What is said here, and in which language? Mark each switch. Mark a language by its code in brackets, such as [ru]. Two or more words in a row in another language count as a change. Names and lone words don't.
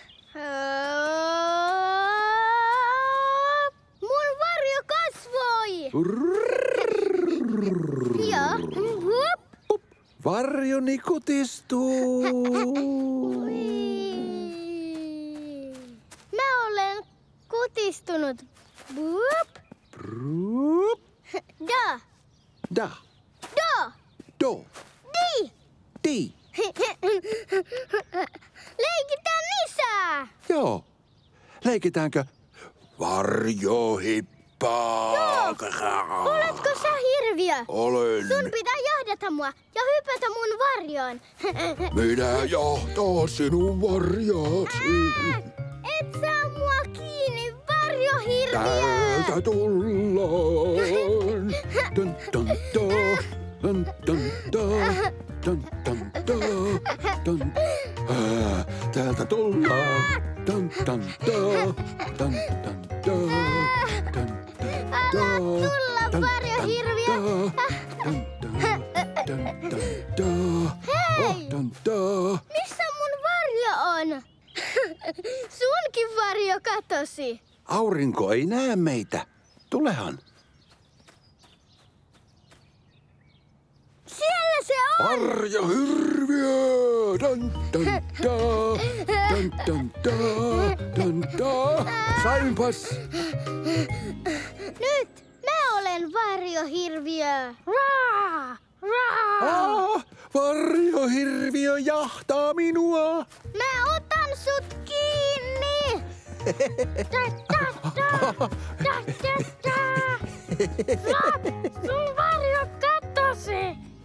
[fi] Mun varjo kasvoi. Ja hup. Varjoni kutistuu. Mä olen kutistunut. Bup. Ruup. Da. Da. Do. Do. Di. Di. Leikitään lisää. Joo. Leikitäänkö varjohippaa? Oletko sä hirviö? Olen. Sun pitää jahdata mua ja hypätä mun varjoon. Minä jahtaa sinun varjaasi. Et saa mua kiinni, varjohirviö. Täältä tullaan. Dun, dun, dun. Dun, dun, dun. Dun, dun, dun. Dun. Täältä tullaan. Dun, dun, dun. Dun, dun, dun. Dun, dun, dun. tulla, Dun, varjohirviö. dun, dun, dun, dun, dun, dun. Hei! Dun, dun. Missä mun varjo on? Sunkin varjo katosi. Aurinko ei näe meitä. Tulehan. Siellä se on. Varjohirviö! Dun, dun, dun. Dun, dun, dun. Dun, dun. Sainpas! Nyt mä olen varjohirviö. Raa! Raa! Varjohirviö jahtaa minua! Mä otan sut kiinni! Sun varjo katosi!